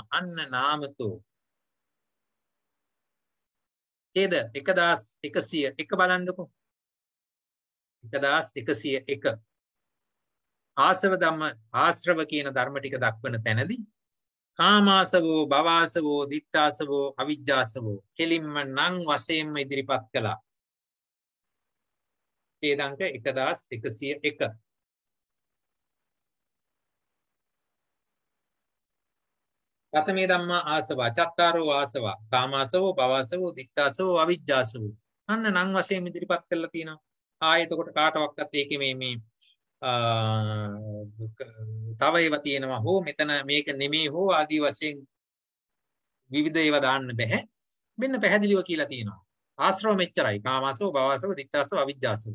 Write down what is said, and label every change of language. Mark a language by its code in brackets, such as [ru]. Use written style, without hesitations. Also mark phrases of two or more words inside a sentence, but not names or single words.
[si] අන්න නාමතෝ. ඡේද 1101 බලන්නකෝ. 1101 [pi] ආසව ධම්ම [si] ආශ්‍රව කියන ධර්ම ටික දක්වන තැනදී [pi] කාමාසවෝ භවාසවෝ දිට්ඨාසවෝ අවිජ්ජාසවෝ [si] කෙලින්ම නම් වශයෙන්ම ඉදිරිපත් කළා. ඡේදාංක 1101. [pi] කතමේ ධම්මා ආසවා චත්තාරෝ ආසවා කාමාසවෝ භවාසවෝ දිට්ඨාසවෝ අවිජ්ජාසවෝ. [si] අන්න නම් වශයෙන් ඉදිරිපත් කරලා තියෙනවා. එතකොට කාටවත් ඒකේ මේ තව ඒවා තියෙනවා හෝ මෙතන මේක නෙමෙයි හෝ ආදී වශයෙන් විවිධ ඒවා දාන්න බෑ. මෙන්න පැහැදිලිව කියලා තියෙනවා. ආශ්‍රව මෙච්චරයි. [pi] කාමාසව භවසව දිට්ඨාසව අවිජ්ජාසව.